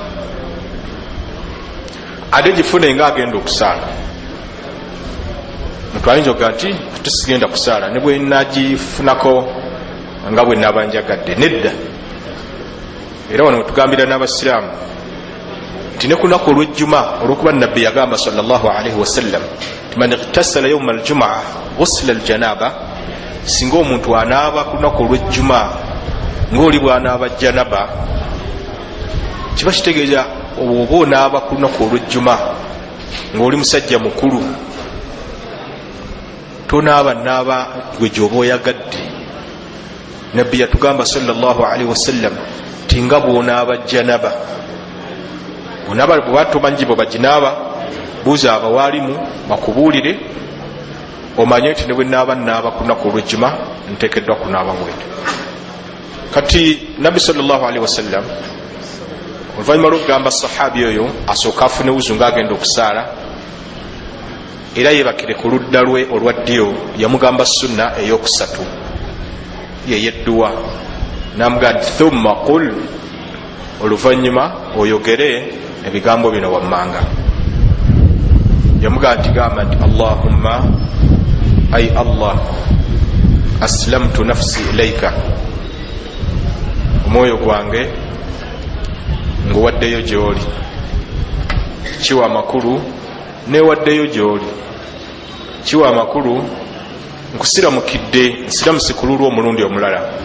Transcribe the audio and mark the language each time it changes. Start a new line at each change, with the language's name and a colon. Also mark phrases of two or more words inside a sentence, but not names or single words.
Ganda: Ate gifune nga agenda okusaala. Muntu ayinza okuga nti tusigenda kusaala ne bwe nagifunako nga bwe naaba njagadde. Nedda. Era wano tugambira n'abasiraamu nti ne ku lunaku olw'ejjuma, olw'okuba nabbi yagamba
Arabic: صلى الله عليه وسلم
Ganda: nti
Arabic: من اغتسل يوم الجمعة غسل الجنابة,
Ganda: singa omuntu anaaba ku lunaku olw'ejjuma ng'oli bw'anaaba janaba, kiba kitegeeza oba onaaba ku lunaku olw'ejjuma ng'oli musajja mukulu, tonaaba gwe gy'oba oyagadde. Nabbi yatugamba
Arabic: صلى الله عليه وسلم
Ganda: ti nga bw'onaaba janaba, onaaba bwe tomanyi bwe baginaaba, buuza abawaalimu bakubuulire omanye nti ne bwe naaba ku lunaku olw'ejjuma nteekeddwa kunaaba bwete. Kati nabbi
Arabic: صلى الله عليه وسلم
Ganda: oluvannyuma lw'okugamba sahabi oyo asooka afune wuzu ng'agenda okusaala, era yeebakire ku ludda lwe olwa ddyo, yamugamba sunna ey'okusatu yeyedduwa. N'amugamba nti
Arabic: ثم قل,
Ganda: oluvannyuma oyogere ebigambo bino wammanga. Yamugamba nti gamba nti Allahumma, ay Allah,
Arabic: أسلمت نفسي إليك,
Ganda: omwoyo gwange nguwaddeyo gy'oli, kiwa amakulu neewaddeyo gy'oli, kiwa amakulu nkusiramukidde, nsiramuse ku lulwo omulundi omulala.